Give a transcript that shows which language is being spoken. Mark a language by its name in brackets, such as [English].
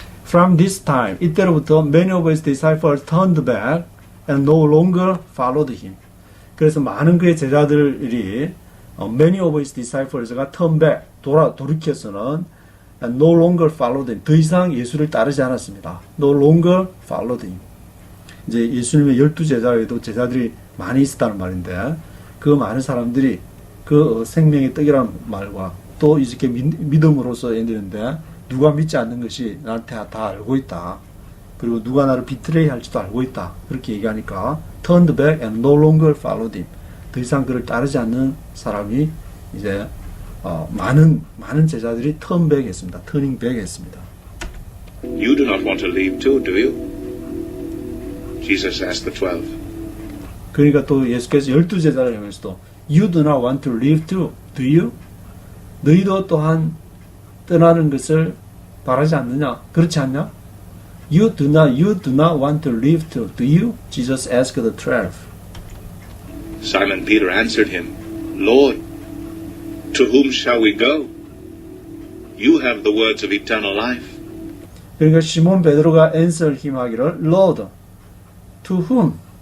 [English] From this time, [Korean] 이때로부터 [English] many of his disciples turned back and no longer followed him. [Korean] 그래서 많은 그의 제자들이 [English] many of his disciples [Korean] 가 [English] turn back, [Korean] 돌이켜서는 [English] and no longer followed him. [Korean] 더 이상 예수를 따르지 않았습니다. [English] No longer followed him. [Korean] 이제 예수님의 12제자에도 제자들이 많이 있었다는 말인데 그 많은 사람들이 그 생명의 떡이라는 말과 또 이렇게 믿음으로써 얘기하는데 누가 믿지 않는 것이 나한테 다 알고 있다. 그리고 누가 나를 비트레이 할지도 알고 있다. 그렇게 얘기하니까 [English] turned back and no longer followed him. [Korean] 더 이상 그를 따르지 않는 사람이 이제 많은 제자들이 [English] turn back [Korean] 했습니다. [English] turning back [Korean] 했습니다. [English] You do not want to leave too, do you? Jesus asked the 12. [Korean] 그러니까 또 예수께서 12제자를 향해서도 [English] You do not want to leave too, do you? [Korean] 너희도 또한 떠나는 것을 바라지 않느냐? 그렇지 않냐? [English] You do not want to leave too, do you? Jesus asked the 12. Simon Peter answered him, Lord, to whom shall we go? You have the words of eternal life. [Korean] 그러니까 시몬 베드로가 [English] answer him [Korean] 하기를 [English] Lord, to whom?